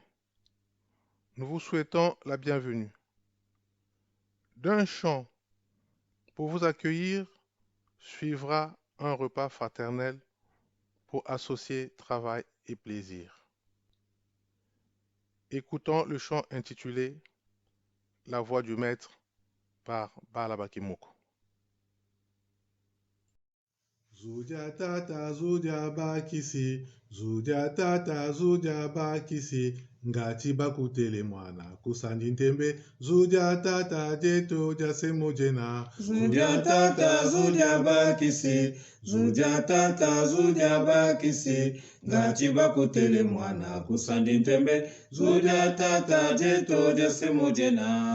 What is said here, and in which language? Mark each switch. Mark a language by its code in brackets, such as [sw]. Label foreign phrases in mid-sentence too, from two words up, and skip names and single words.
[fr] Nous vous souhaitons la bienvenue. D'un chant pour vous accueillir suivra un repas fraternel pour associer travail et plaisir. Écoutons le chant intitulé La voix du maître par Balabakimoko. [kg] Zuja tata zuja bakisi, zuja tata zuja bakisi, ngati bakutele mwana kusandi ntembe, zuja tata jeto jase mojena. Zuja tata zuja bakisi, zuja tata zuja bakisi, ngati bakutele mwana kusandi ntembe, zuja tata jeto jase mojena.